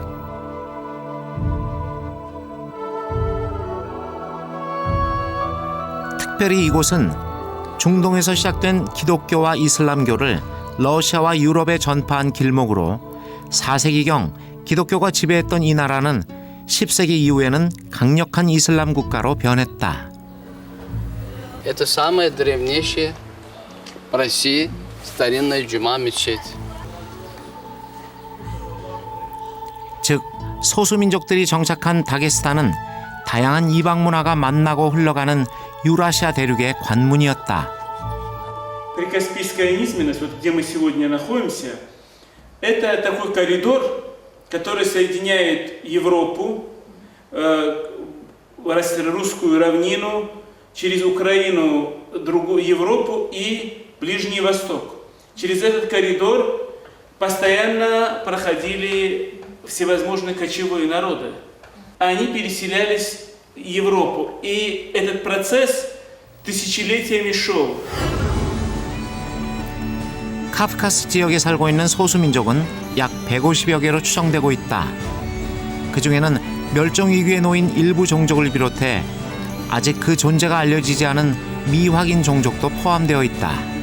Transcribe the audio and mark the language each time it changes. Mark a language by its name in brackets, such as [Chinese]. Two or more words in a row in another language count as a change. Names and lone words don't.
[Korean] 특별히 이곳은 중동에서 시작된 기독교와 이슬람교를 러시아와 유럽에 전파한 길목으로 4세기경 기독교가 지배했던 이 나라는 10세기 이후에는 강력한 이슬람 국가로 변했다. [Russian] Это самая древнейшая в России старинная джума мечеть. [Korean] 즉 소수민족들이 정착한 다게스탄은 다양한 이방 문화가 만나고 흘러가는 유라시아 대륙의 관문이었다. [Russian] Прикаспийская низменность, вот где мы сегодня находимся, это такой коридор, который соединяет Европу, русскую равнину, через Украину, другую Европу и Ближний Восток. Через этот коридор постоянно проходили всевозможные кочевые народы. Они переселялись в Европу, и этот процесс тысячелетиями шел. [Korean] 카프카스 지역에 살고 있는 소수민족은 약 150여 개로 추정되고 있다. 그 중에는 멸종위기에 놓인 일부 종족을 비롯해 아직 그 존재가 알려지지 않은 미확인 종족도 포함되어 있다.